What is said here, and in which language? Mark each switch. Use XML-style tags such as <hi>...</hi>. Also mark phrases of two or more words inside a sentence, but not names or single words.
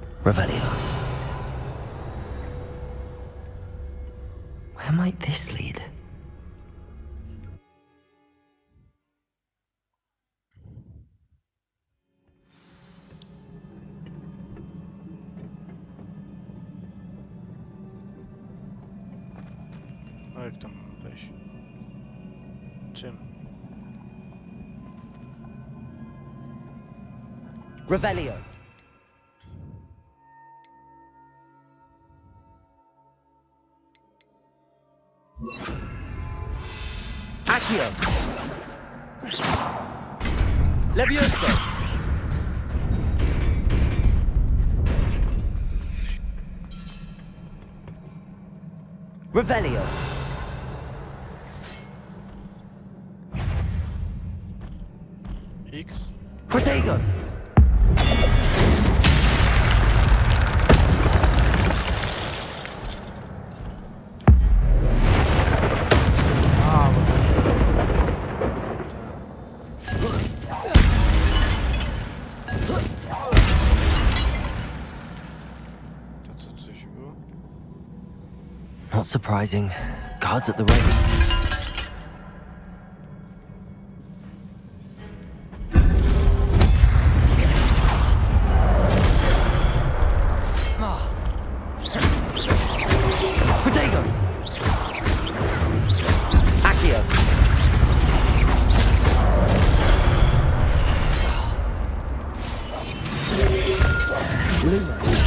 <en>Revelio. Where might this lead?</en> <pl>O, jak tam mam wejść? Czym? Revelio. Accio. Levioso. Revelio. X? Protego. A, bo to jest to. To co, coś było?</pl> <en>Not surprising. Guards at the ready. Protego. Accio. Lumos.</en>